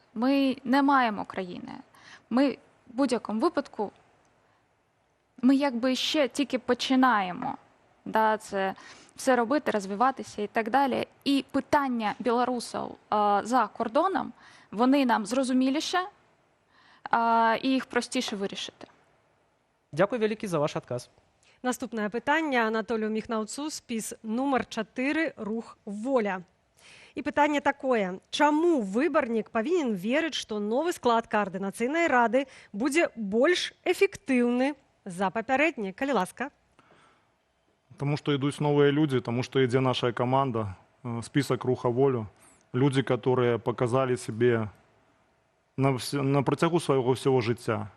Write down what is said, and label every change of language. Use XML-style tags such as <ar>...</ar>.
<uk>Ми не маємо країни. Ми в будь-якому випадку, ми якби ще тільки починаємо це все робити, розвиватися і так далі. І питання білорусів за кордоном, вони нам зрозуміліше і їх простіше вирішити.</uk> <be>Дякую вялікі за ваш адказ. Наступнае пытанне Анатолію Міхнаўцу, спіс нумар 4, рух «Воля». І пытанне такое. Чаму выбарнік павінен верыць, што новы склад каардынацыйнай рады будзе больш эфектыўны за папярэдні? Калі ласка.</be> <ru>Потому что идут новые люди, потому что идет наша команда, список «Руха Волю». Люди, которые показали себе</ru> <uk>на протягу</uk> <ru>своего всего життя.</ru>